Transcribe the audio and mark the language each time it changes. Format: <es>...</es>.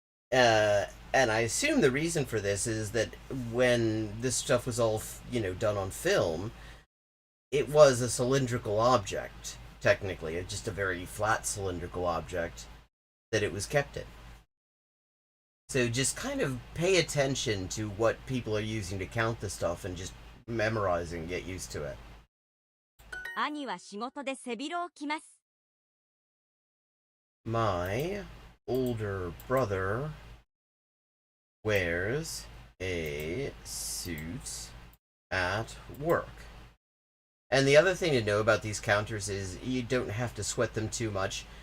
<en>And I assume the reason for this is that when this stuff was all, done on film, it was a cylindrical object, technically. Just a very flat cylindrical object that it was kept in. So just kind of pay attention to what people are using to count the stuff and just memorize and get used to it.</en> <ja>兄は仕事で背広を着ます。</ja> <en>My older brother wears a suit at work. And the other thing to know about these counters is you don't have to sweat them too much.</en>